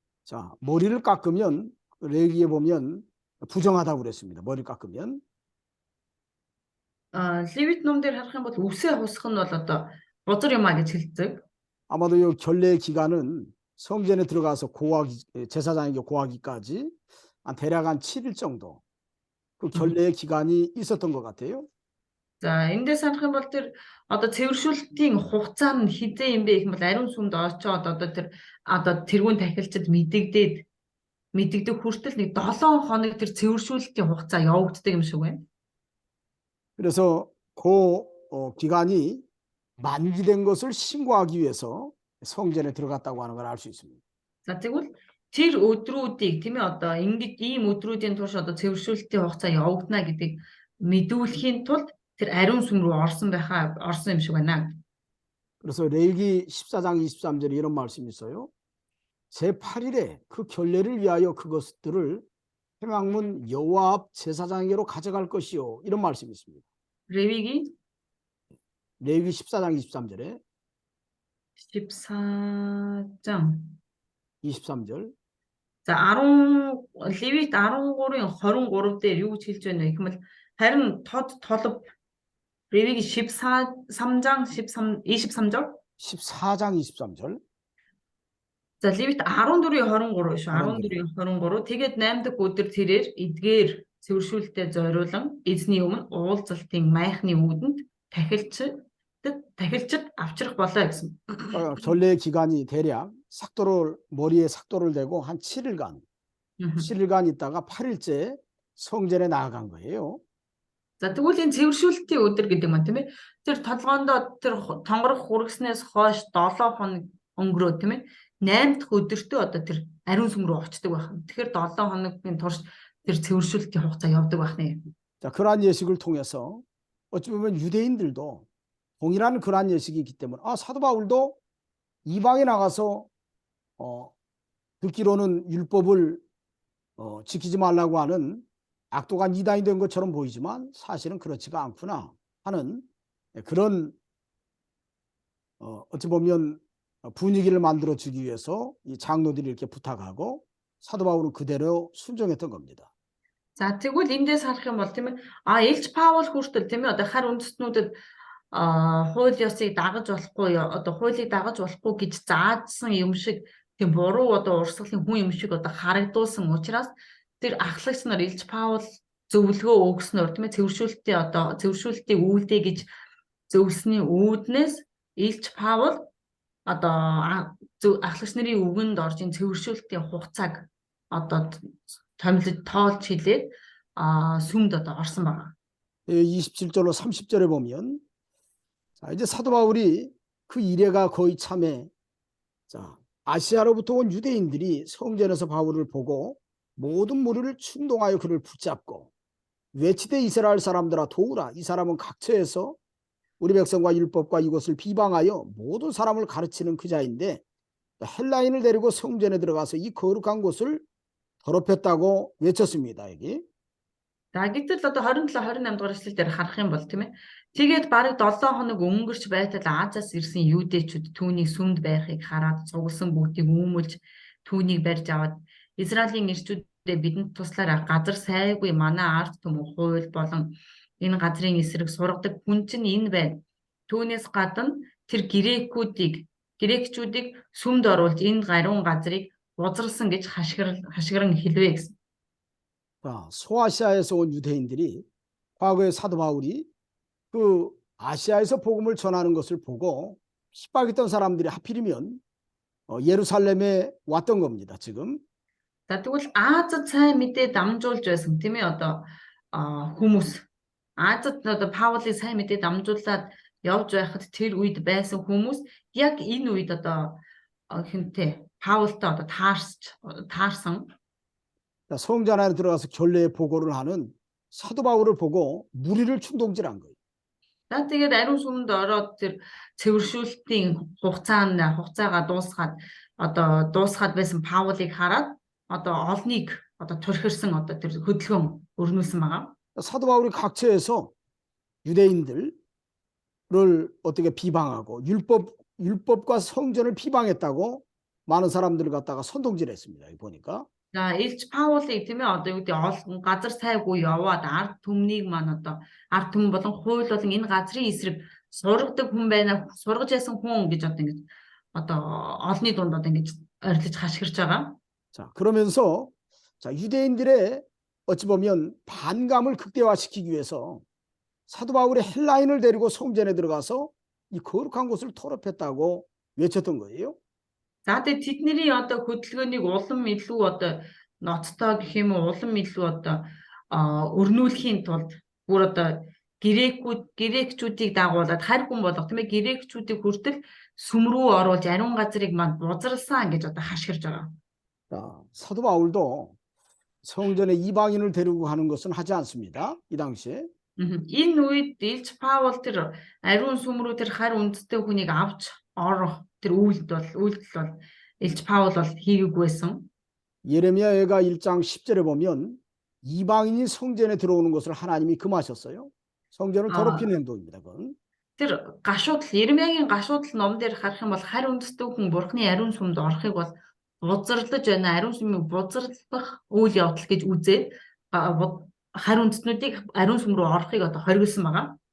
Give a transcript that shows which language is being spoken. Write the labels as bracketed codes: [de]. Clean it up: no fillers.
[ko] 자, 머리를 깎으면 레위기에 보면 부정하다고 그랬습니다. 머리를 깎으면. [mn] Левит ном дээр харах юм бол үсээ хусах нь бол одоо бузар юмаа гэж хэлдэг. [ko] 아마도 이 결례 기간은 성전에 들어가서 제사장에게 고하기까지 대략 한 7일 정도 그 결례의 기간이 있었던 것 같아요. [mn] За эндээс харах юм бол тэр одоо цэвэршүүлтийн хугацаа нь хэзээ юм бэ гэх юм бол ариун сүмд очоод одоо тэр тэрүүн тахилчид мэдэгдэх хүртэл нэг 7 хоног тэр цэвэршүүлтийн хугацаа явагддаг юм шиг байна. [ko] 그래서 그 기간이 만기된 것을 신고하기 위해서 성전에 들어갔다고 하는 걸 알 수 있습니다. [mn] За тэгвэл тэр өдрүүдийг тийм ээ одоо ингэж ийм өдрүүдийн турш одоо цэвэршүүлтийн хугацаа явагдана гэдгийг мэдүүлэхийн тулд тэр ариун сүм рүү орсон юм шиг байна. [ko] 그래서 레위기 14장 23절에 이런 말씀이 있어요. 제8일에 그 결례를 위하여 그것들을 회막문 여호와 앞 제사장에게로 가져갈 것이요. 이런 말씀이 있습니다. 레위기 14장 23절에 14장 23절. [mn] За Левит 13-ын 23 дээр юу гэж хэлж байна вэ гэвэл харин толб [ko] Левиги 23장 23절 14장 23절. [mn] За Левит 14-ийн 23 шүү. 14-ийн 23. Тэгээд 8 дахь өдөр тэрээр эдгээр цэвэршүүлэлтэд зориулан эзний өмнө уулзалтын майхны үүдэнд тахилчид авчрах болоо гэсэн. [ko] 결례 기간이 대략 머리에 삭도를 대고 한 7일간 Мгм. 7일간 있다가 8일째 성전에 나아간 거예요. [mn] За тэгвэл энэ цэвэршүүлэлтийн өдөр гэдэг маань тийм ээ. Тэр толгоондоо тэр тонгорох хүргэснээс хойш 7 хоног өнгөрөө тийм ээ. 8 дахь өдөртөө одоо тэр ариун сүм рүү очдөг байх. Тэгэхээр 7 хоногийн турш тэр цэвэршүүлэлтийн хугацаа явдаг байх нэ. [ko] 자, 그러한 예식을 통해서 어찌 보면 유대인들도 동일한 그러한 예식이 있기 때문에 사도 바울도 이방에 나가서 듣기로는 율법을 지키지 말라고 하는 악독한 이단이 된 것처럼 보이지만 사실은 그렇지가 않구나 하는 그런 어찌 보면 분위기를 만들어 주기 위해서 이 장로들이 이렇게 부탁하고 사도 바울은 그대로 순종했던 겁니다. [mn] За тэгвэл эндээс харах юм бол тийм ээ. Илч Паул хүртэл тийм ээ одоо хар үндэстнүүдэд хууль ёсыг дагаж болохгүй одоо хуулийг дагаж болохгүй гэж заажсан юм шиг тийм буруу одоо урсгалын хүн юм шиг одоо харагдуулсан учраас тэр ахлагч нар Илч Паул зөвлөгөө өгснөөр тийм ээ цэвэршүүлэлтийн үйлдэ гэж зөвлөсний үүднээс Илч Паул одоо ахлагч нарын үгэнд орж ин цэвэршүүлэлтийн хугацааг одоо томилж тоолж хэлээд сүмд одоо орсон байна. [ko] 27절로 30절에 보면 자, 이제 사도 바울이 그 이래가 거의 참에 자, 아시아로부터 온 유대인들이 성전에서 바울을 보고 모든 무리를 충동하여 그를 붙잡고 외치되 이스라엘 사람들아 도우라. 이 사람은 각처에서 우리 백성과 율법과 이것을 비방하여 모든 사람을 가르치는 그 자인데 헬라인을 데리고 성전에 들어가서 이 거룩한 곳을 더럽혔다고 외쳤습니다. 여기. [mn] За гэтэл одоо 27 28 дугаар эшлэл дээр харах юм бол тийм ээ. Тэгээд бараг 7 хоног өнгөрч байтал Азиас ирсэн юудэчүүд түүний сүмд байхыг хараад цугласан бүгдийг үүмэлж түүнийг барьж аваад Израилийн ирчүүдэд бидэнд туслаараа газар сайгүй манай ард түмэн хууль болон энэ газрын эсрэг сургадаг хүн чинь энэ байна. Түүнээс гадна тэр грекчүүдийг сүмд оруулж энэ гаруун газрыг бузралсан гэж хашгиран хэлвэ гэсэн. [ko] 소아시아에서 온 유대인들이 과거에 사도 바울이 그 아시아에서 복음을 전하는 것을 보고 핍박했던 사람들이 하필이면 예루살렘에 왔던 겁니다. 지금. [mn] За тэгвэл Азад сайн мэдээ дамжуулж байсан тийм ээ одоо хүмүүс Азад одоо Паулыг сайн мэдээ дамжуулаад явж байхад тэр үед байсан хүмүүс яг энэ үед одоо хинтээ Паултай одоо таарсан [ko] 성전 안에 들어가서 결례 보고를 하는 사도 바울을 보고 무리를 충동질한 거예요. [mn] За тэгээд ариун сүмд ороод тэр цэвэршүүлэлтийн хугацаагаа дуусгаад байсан Паулыг хараад одоо олныг одоо турхирсан одоо тэр хөдөлгөөн өрнүүлсэн байгаа. [ko] 사도 바울이 각처에서 유대인들을 어떻게 비방하고 율법과 성전을 비방했다고 많은 사람들을 갖다가 선동질했습니다. 보니까. [mn] За Илч Паулыг тийм ээ одоо юу гэдэг газар сайгүй яваад ард түмнийг маань одоо ард түмэн болон хууль болон энэ газрын эсрэг сургадаг хүн байна сургаж ясан хүн гэж одоо ингэж одоо олны дунд одоо ингэж орилж хашгирч байгаа. [ko] 자, 그러면서 자, 유대인들의 어찌 보면 반감을 극대화시키기 위해서 사도 바울이 헬라인을 데리고 성전에 들어가서 이 거룩한 곳을 더럽혔다고 외쳤던 거예요. [mn] За тэгээд тэдний одоо хөдөлгөөнийг улам илүү одоо ноцтой гэх юм уу улам илүү одоо өрнүүлэхийн тулд бүр одоо грекчүүдийг дагуулад харь хүн болох тийм ээ грекчүүдийг хүртэл сүм рүү оруулж ариун газрыг манд бузралсан гэж одоо хашгирж байгаа. [ko] 자, 사도 바울도 성전에 이방인을 데리고 가는 것은 하지 않습니다. 이 당시에. [mn] Энэ үед Илч Паул тэр ариун сүм рүү тэр харь үндэстэй хүнийг авч орох тэр үйлдэл бол Илч Паул бол хийгээгүй байсан. [ko] 예레미야가 1장 10절에 보면 이방인이 성전에 들어오는 것을 하나님이 금하셨어요. 성전을 더럽히는 행동입니다. 그건. [mn] Тэр Иремьягийн гашуудлал ном дээр харах юм бол харь үндэстэй хүн бурхны ариун сүмд орохыг бол бузарлаж байна. Ариун сүмийг бузарлах үйл явдал гэж үзээд харь үндэстнүүдийг ариун сүм рүү орохыг одоо хоригдсан байгаа.